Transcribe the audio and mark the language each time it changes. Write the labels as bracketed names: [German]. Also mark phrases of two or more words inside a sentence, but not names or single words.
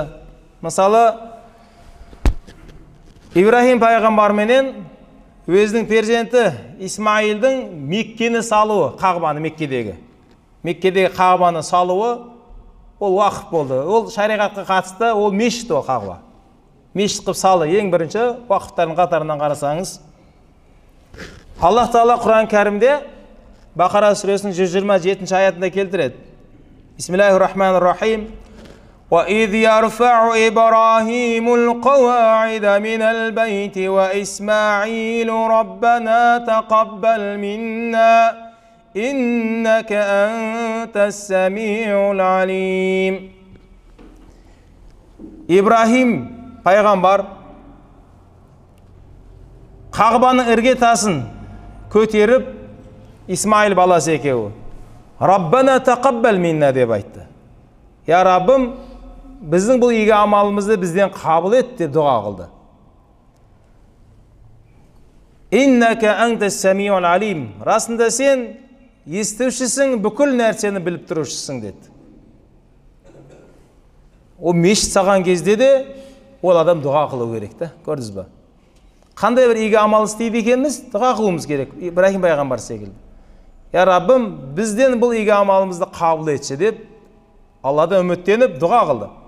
[Kazakh] Мысалы, Ибрахим пайғамбар менен өзінің перзенті Исмаилдің Меккені салуы, Қағбаны Меккедегі Қағбаны салуы ол уақыт болды. Ол шариғатқа қатысты, ол мешіт ол Қағба. Мешіт қып салы ең бірінші уақыттардың қатарынан қарасаңыз. Аллах Тағала Құран кәрімде Бақара сүресінің 127 аятында келтіреді. [Arabic] بسم الله الرحمن الرحيم. وَإِذْ يَرْفَعُ إِبْرَاهِيمُ الْقَوَاعِدَ مِنَ الْبَيْتِ وَإِسْمَاعِيلُ رَبَّنَا تَقَبَّلْ مِنَّا إِنَّكَ أَنْتَ السَّمِيعُ الْعَلِيمُ. [Kazakh] İbrahim пайғамбар Қағбаның іргетасын көтеріп, Исмаил баласы екеуі [Arabic] ربنا تقبل منا [Kazakh] деп айтты. Я Раббым, біздің бұл игі амалымызды бізден қабыл ет деп дұға қылды. [Arabic] إنك أنت سميع عليم. [Kazakh] Расында сен естушісің, бүкіл нәрсені біліп тұрушысың деді. О мешіт саған кезде де ол адам дұға қылу керек та, көрдіңіз ба? Қандай бір игі амал істейді екеніміз, дұға қылуымыз керек. Ибрахим пайғамбар секілді. Я Раббым, бізден бұл игі амалымызды қабыл етші деп Алладан үміттеніп дұға қылды.